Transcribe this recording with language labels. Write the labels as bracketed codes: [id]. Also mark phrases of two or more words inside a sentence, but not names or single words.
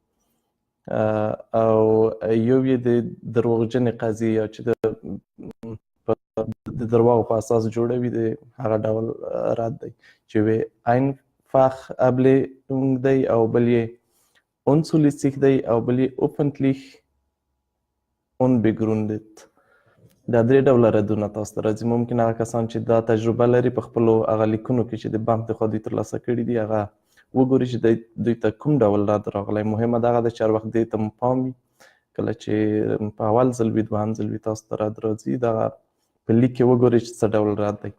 [ps] او یو یې د دروغجنې قضیې یا چې د درواغو په اساس جوړوي د هغه ډول رد دی، چې یو یې [de] einfach Ablehnung [ps] دی او بل یې unzulässig دی او بل یې [de] öffentlich unbegründet. [ps] دا 3 ډوله ردونه تاسو ته راځي. ممکن هغه کسان چې دا تجربه لري په خپلو هغه لیکونو کې چې د بانک د خوا دوی ترلاسه کړي دي هغه وګوري چې دوی ته کوم ډول رد راغلی. مهمه دغه ده چې هر وخت دې ته مو پام وي، کله چې په اول ځل وي دوهم ځل وي تاسو ته رد راځي دغه په لیک کې وګورئ چې څه ډول رد دی.